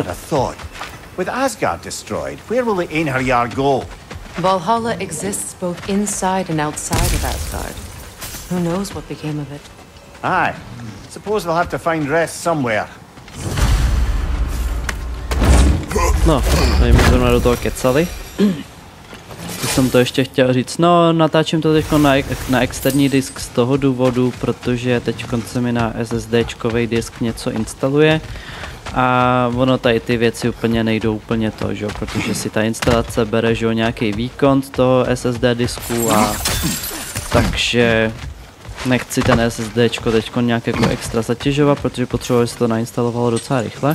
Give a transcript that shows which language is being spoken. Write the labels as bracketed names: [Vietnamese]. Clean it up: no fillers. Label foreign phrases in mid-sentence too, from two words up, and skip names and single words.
[English] With Asgard destroyed, where will the Einherjar go? Valhalla exists both inside and outside of Asgard. Who knows what became of it? Aye. Suppose they'll have to find rest somewhere. [Czech] No, tady mi zrovna do toho kecali. jsem to ještě chtěl říct. No, natáčím to teď na externí disk z toho důvodu, protože teď se mi na SSDčkovej disk něco instaluje a ono tady ty věci úplně nejdou úplně to, že jo, protože si ta instalace bere, že jo, nějaký výkon z toho SSD disku a takže nechci ten SSDčko teďko nějak jako extra zatěžovat, protože potřebuji, aby se to nainstalovalo docela rychle.